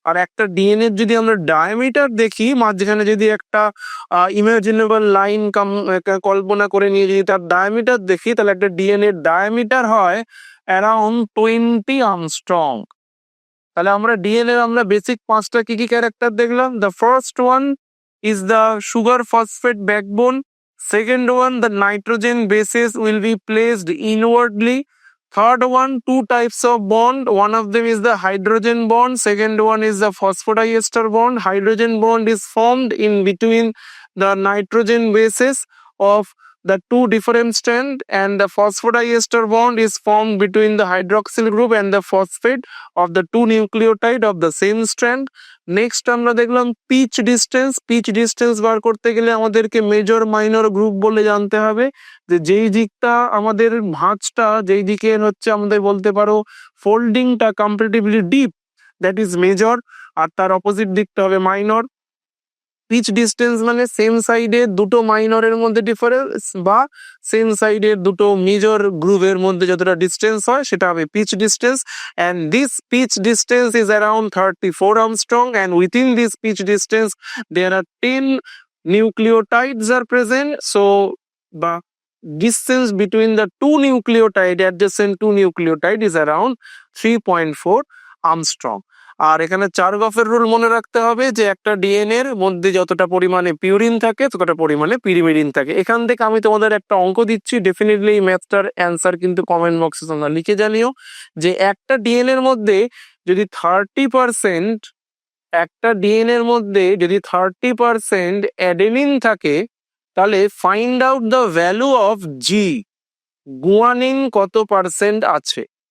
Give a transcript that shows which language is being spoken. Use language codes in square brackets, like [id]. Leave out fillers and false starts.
[bn] আর একটা ডিএনএ যদি আমরা ডায়ামিটার দেখি, মাঝখানে যদি একটা ইমাজিনেবল লাইন কল্পনা করে নিয়ে যদি তার ডায়ামিটার দেখি, তাহলে একটা ডিএনএ ডায়ামিটার হয় অ্যারাউন্ড 20 আর্মস্ট্রং। তাহলে আমরা ডিএনএ আমরা বেসিক 5টা কি কি ক্যারেক্টার দেখলাম। [en] The first one is the sugar phosphate backbone, second one the nitrogen bases will be placed inwardly, third one two types of bond, one of them is the hydrogen bond, second one is the phosphodiester bond. Hydrogen bond is formed in between the nitrogen bases of the two different strand, and the phosphodiester bond is formed between the hydroxyl group and the phosphate of the two nucleotide of the same strand. [bn] Next আমরা দেখলাম pitch distance. Pitch distance বার করতে গেলে আমাদেরকে major minor group বলে জানতে হবে, যে যেই দিকটা আমাদের ভাঁজটা যেই দিকে হচ্ছে আমাদের বলতে পারো ফোল্ডিংটা comparatively deep, that is major, আর তার অপোজিট দিকটা হবে মাইনর। পিচ ডিস্টেন্স মানে সেম সাইডের দুটো মাইনরের মধ্যে ডিফারেন্স, বা সেম সাইডের দুটো মেজর গ্রুপের মধ্যে যতটা ডিস্টেন্স হয় সেটা হবে pitch distance. [en] And this pitch distance is around 34 angstrom, and within this pitch distance there are 10 nucleotides are present. So the distance between the two nucleotide, adjacent two nucleotide, is around 3.4 angstrom. [bn] আর এখানে চারগফের rule মনে রাখতে হবে, যে একটা DNA এর মধ্যে যতটা পরিমাণে পিউরিন থাকে ততটা পরিমাণে পিরিমিডিন থাকে। এখান থেকে আমি তোমাদের একটা অঙ্ক দিচ্ছি, ডেফিনেটলি এই ম্যাথটার অ্যান্সার কিন্তু কমেন্ট বক্সে তোমরা লিখে জানিও, যে একটা ডিএনএ এর মধ্যে যদি 30%, একটা ডিএনএ এর মধ্যে যদি 30% অ্যাডেনিন থাকে, তাহলে [en] find out the value of G, [bn] guanine কত পার্সেন্ট আছে।